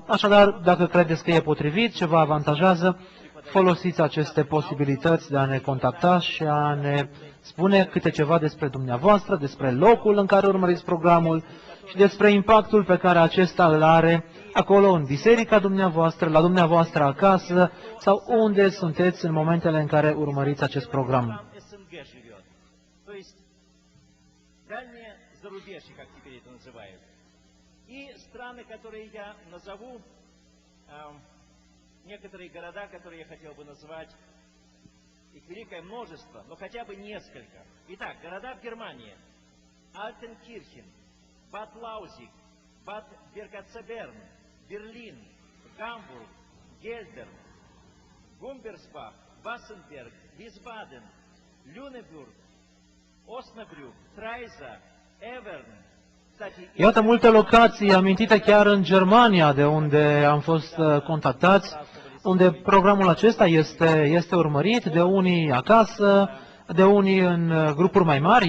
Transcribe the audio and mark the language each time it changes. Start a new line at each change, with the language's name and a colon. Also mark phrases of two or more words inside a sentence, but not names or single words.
Romanian: Așadar, dacă credeți că e potrivit, ce vă avantajează, folosiți aceste posibilități de a ne contacta și a ne spune câte ceva despre dumneavoastră, despre locul în care urmăriți programul și despre impactul pe care acesta îl are acolo în biserica dumneavoastră, la dumneavoastră acasă sau unde sunteți în momentele în care urmăriți acest program.
Russian: Страны, которые я назову, некоторые города, которые я хотел бы назвать, их великое множество, но хотя бы несколько. Итак, города в Германии: Альтенкирхен, Бад Лаузиг, Бад Бергацеберн, Берлин, Гамбург, Гельдер, Гумберсбах, Вассенберг, Wiesbaden, Lüneburg, Osnabrück, Traiza, Evern.
Romanian: Iată multe locații amintite chiar în Germania, de unde am fost contactați, unde programul acesta este urmărit de unii acasă, de unii în grupuri mai mari.